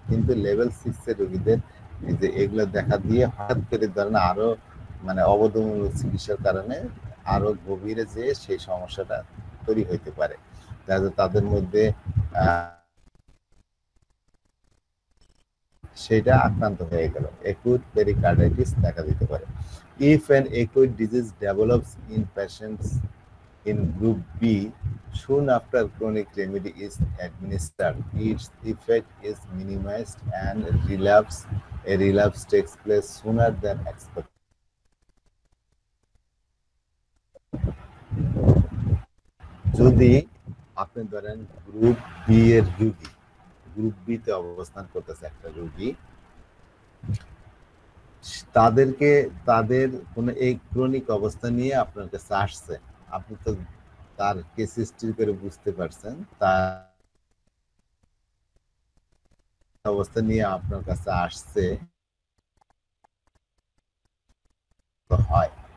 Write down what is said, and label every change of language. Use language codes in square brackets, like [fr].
[bn] কিন্তু লেভেল 6 এর রোগীদের এই যে এগুলো দেখা দিয়ে হঠাৎ করে ধরেন আরো মানে অবদমূলক চিকিৎসার কারণে আরো গভীরে যেয়ে সেই সমস্যাটা তৈরি হইতে পারে। তাদের মধ্যে সেটা আক্রান্ত হয়ে গেল, acute pericarditis দেখা দিতে পারে। [en] If an acute disease develops in patients in group B, soon after chronic remedy is administered, its effect is minimized and a relapse takes place sooner than expected. [bn] যদি আপনি ধরেন গ্রুপ বি এর রোগী, group B তে অবস্থান করতেছে একটা রোগী, তাদেরকে তাদের কোনো এই ক্রনিক অবস্থা নিয়ে আপনার কাছে আসছে, আপনি তো তার কেস হিস্ট্রি করে বুঝতে পারছেন তার অবস্থা নিয়ে আপনার কাছে আসছে হয়।